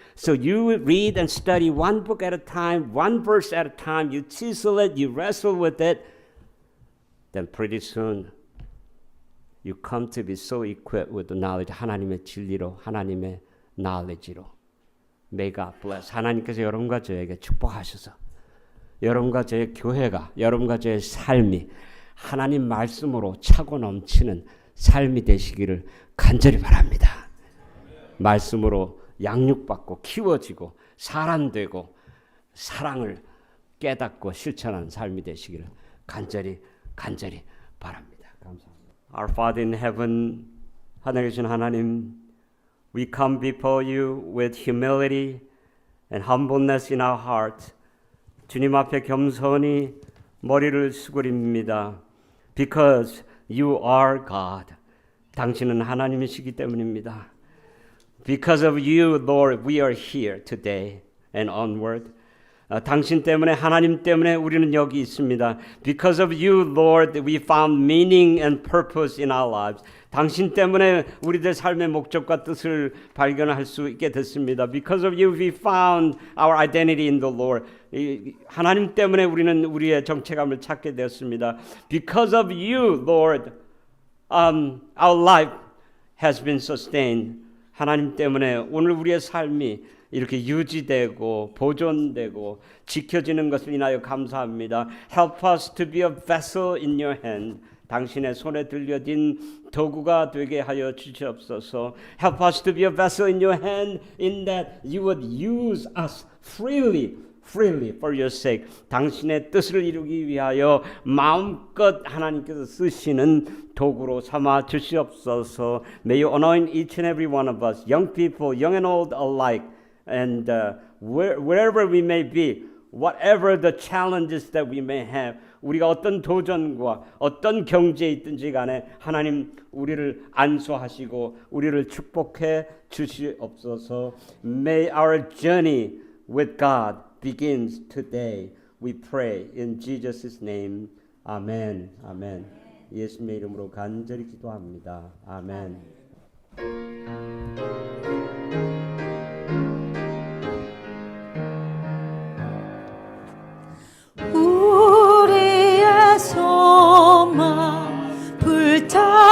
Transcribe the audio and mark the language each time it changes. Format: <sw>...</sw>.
<en>So you read and study one book at a time, one verse at a time. You chisel it, you wrestle with it. Then pretty soon you come to be so equipped with the knowledge,</en> <ko>하나님의 진리로,</ko> <en>하나님의 knowledge로. May God bless.</en> <ko>하나님께서 여러분과 저에게 축복하셔서 여러분과 저의 교회가, 여러분과 저의 삶이 하나님 말씀으로 차고 넘치는 삶이 되시기를 간절히 바랍니다. 말씀으로 양육받고 키워지고 사람 되고 사랑을 깨닫고 실천하는 삶이 되시기를 간절히 바랍니다. 감사합니다.</ko> <en>Our Father in heaven,</en> <ko>하늘에 계신 하나님,</ko> <en>we come before you with humility and humbleness in our heart.</en> <ko>주님 앞에 겸손히 머리를 수그립니다.</ko> <en>Because you are God.</en> <ko>당신은 하나님이시기 때문입니다.</ko> <en>Because of you, Lord, we are here today and onward.</en> <ko>당신 때문에, 하나님 때문에 우리는 여기 있습니다.</ko> <en>Because of you, Lord, we found meaning and purpose in our lives.</en> <ko>당신 때문에 우리들 삶의 목적과 뜻을 발견할 수 있게 됐습니다.</ko> <en>Because of you, we found our identity in the Lord.</en> <ko>하나님 때문에 우리는 우리의 정체감을 찾게 되었습니다.</ko> <en>Because of you, Lord, our life has been sustained.</en> <ko>하나님 때문에 오늘 우리의 삶이 이렇게 유지되고 보존되고 지켜지는 것을 인하여 감사합니다.</ko> <en>Help us to be a vessel in your hand.</en> <ko>당신의 손에 들려진 도구가 되게 하여 주시옵소서.</ko> <en>Help us to be a vessel in your hand in that you would use us freely for your sake.</en> <ko>당신의 뜻을 이루기 위하여 마음껏 하나님께서 쓰시는 도구로 삼아 주시옵소서.</ko> <en>May you anoint each and every one of us, young people, young and old alike, and wherever we may be, whatever the challenges that we may have,</en> <ko>우리가 어떤 도전과 어떤 경지에 있든지 간에 하나님 우리를 안수하시고 우리를 축복해 주시옵소서.</ko> <en>May our journey with God begins today. We pray in Jesus' name.</en> <ko>아멘. 아멘. 예수님의 이름으로 간절히 기도합니다. 아멘. 우리의 소망 불타오르네.</ko>